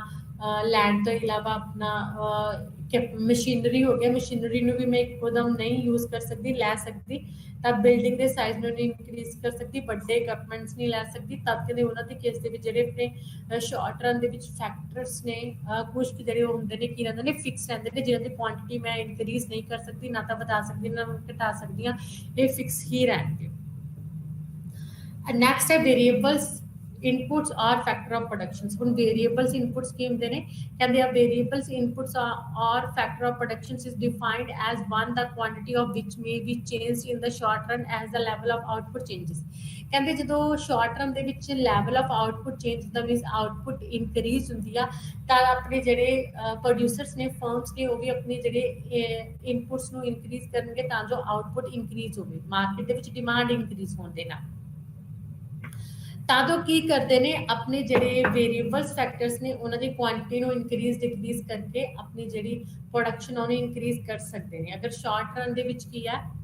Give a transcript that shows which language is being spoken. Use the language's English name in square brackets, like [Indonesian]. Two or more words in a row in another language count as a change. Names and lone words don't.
[Punjabi] ਲੈਂਡ ਤੋਂ ਇਲਾਵਾ ਆਪਣਾ ਮਸ਼ੀਨਰੀ ਹੋ ਗਿਆ ਮਸ਼ੀਨਰੀ ਨੂੰ ਵੀ ਮੈਂ ਇੱਕਦਮ ਨਹੀਂ ਯੂਜ਼ ਕਰ ਸਕਦੀ ਲੈ ਸਕਦੀ ਤਾਂ ਬਿਲਡਿੰਗ ਦੇ ਸਾਈਜ਼ ਨੂੰ ਨਹੀਂ ਇਨਕਰੀਜ਼ ਕਰ ਸਕਦੀ ਵੱਡੇ ਇਕਵਿਪਮੈਂਟਸ ਨਹੀਂ ਲੈ ਸਕਦੀ ਤਦ ਕਹਿੰਦੇ ਉਹਨਾਂ ਦੇ ਕੇਸ ਦੇ ਵਿੱਚ ਜਿਹੜੇ ਆਪਣੇ [English] short run [Punjabi] ਦੇ ਵਿੱਚ ਫੈਕਟਰਸ ਨੇ ਕੁਝ ਜਿਹੜੇ ਹੁੰਦੇ ਨੇ ਕੀ ਰਹਿੰਦੇ ਨੇ ਫਿਕਸ ਰਹਿੰਦੇ ਨੇ ਜਿਹਨਾਂ ਦੀ ਕੁਆਂਟੀਟੀ ਮੈਂ ਇਨਕਰੀਜ਼ ਨਹੀਂ ਕਰ ਸਕਦੀ ਨਾ ਤਾਂ ਵਧਾ ਸਕਦੀ ਨਾ ਘਟਾ ਸਕਦੀ ਹਾਂ ਇਹ ਫਿਕਸ ਹੀ ਰਹਿਣਗੇ [English] ਨੈਕਸਟ ਹੈ ਵੇਰੀਏਬਲਸ inputs or factor of productions ਹੁਣ variables inputs [Punjabi] ਕੀ ਹੁੰਦੇ ਨੇ ਕਹਿੰਦੇ ਆ [English] variables inputs or factor of productions is defined as one the quantity of which may be changed in the short run as the level of output changes [Punjabi] ਕਹਿੰਦੇ ਜਦੋਂ [English] short run [Punjabi] ਦੇ ਵਿੱਚ [English] level of output change [Punjabi] ਦਾ [English] means output increase [Punjabi] ਹੁੰਦੀ ਆ ਤਾਂ ਆਪਣੇ ਜਿਹੜੇ producers ਨੇ firms ਨੇ ਉਹ ਵੀ ਆਪਣੇ ਜਿਹੜੇ inputs ਨੂੰ increase ਕਰਨਗੇ ਤਾਂ ਜੋ [English] output increase [Punjabi] ਹੋਵੇ market ਦੇ ਵਿੱਚ [English] demand increase [Punjabi] ਹੋਣ ਦੇ ਨਾਲ ਤਾਂ ਕੀ ਕਰਦੇ ਨੇ ਆਪਣੇ ਜਿਹੜੇ [English] variables factors [Punjabi] ਨੇ ਉਹਨਾਂ ਦੀ ਕੁਆਂਟੀਟੀ ਨੂੰ [English] increase decrease [Punjabi] ਕਰਕੇ ਆਪਣੀ ਜਿਹੜੀ ਪ੍ਰੋਡਕਸ਼ਨ ਉਹਨੂੰ ਇਨਕਰੀਜ਼ ਕਰ ਸਕਦੇ ਨੇ ਅਗਰ [English] short run [Punjabi] ਦੇ ਵਿੱਚ ਕੀ ਹੈ